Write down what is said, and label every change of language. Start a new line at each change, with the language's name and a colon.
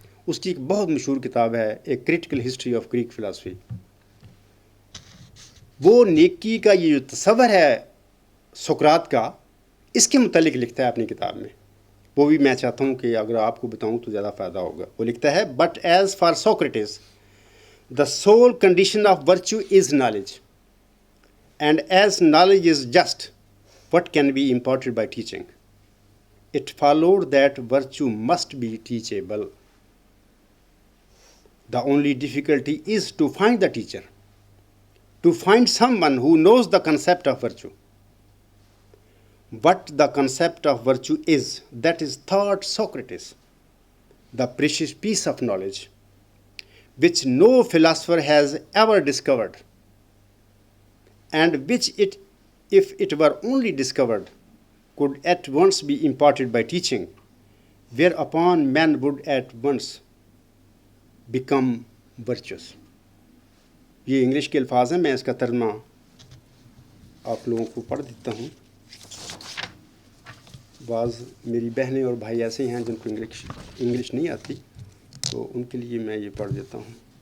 Urdu: اس کی ایک بہت مشہور کتاب ہے a critical history of Greek philosophy. وہ نیکی کا یہ جو تصور ہے سقراط کا، اس کے متعلق لکھتا ہے اپنی کتاب میں. وہ بھی میں چاہتا ہوں کہ اگر آپ کو بتاؤں تو زیادہ فائدہ ہوگا. وہ لکھتا ہے
English: But as far Socrates the sole condition of virtue is knowledge, and as knowledge is just what can be imparted by teaching, it followed that virtue must be teachable. The only difficulty is to find the teacher, to find someone who knows the concept of virtue. What the concept of virtue is, that is thought Socrates, the precious piece of knowledge, which no philosopher has ever discovered, and which if it were only discovered, could at once be imparted by teaching, whereupon man would at once become virtuous.
Urdu: یہ English کے الفاظ ہیں، میں اس کا ترجمہ آپ لوگوں کو پڑھ دیتا ہوں. بعض میری بہنیں اور بھائی ایسے ہیں جن کو انگلش نہیں آتی، تو ان کے لیے میں یہ پڑھ دیتا ہوں.